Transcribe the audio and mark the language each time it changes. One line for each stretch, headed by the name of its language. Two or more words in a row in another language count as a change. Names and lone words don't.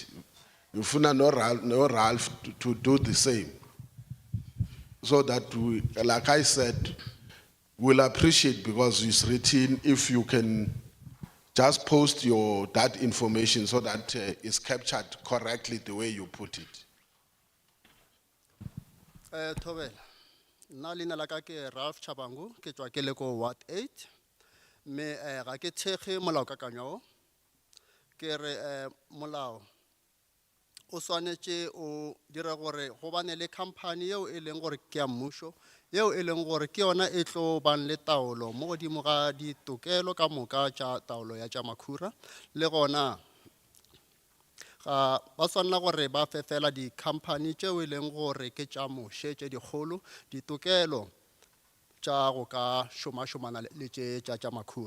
Zulu: Ufuna no
English: Ralph to do the same. So that we, like I said, we'll appreciate because it's written if you can just post that information so that it's captured correctly the way you put it.
Northern Sotho: Thobela, nna leina la ka ke Ralph Chabangu, ke tswa ke le ko Ward 8. Me ga ke thekge molaokakanywa o. Ke re molao o swanetše o dira gore go bane le company eo e leng gore ke ya mmušo, eo e leng gore ke yona e tlo bang le taolo mo godimo ga ditokelo ka moka tša taolo ya tša makhura, le gona ga ba swanela gore ba fefela di-company tšeo e leng gore ke tša moše tše dikgolo ditokelo tša go ka šomašomana le tša makhura.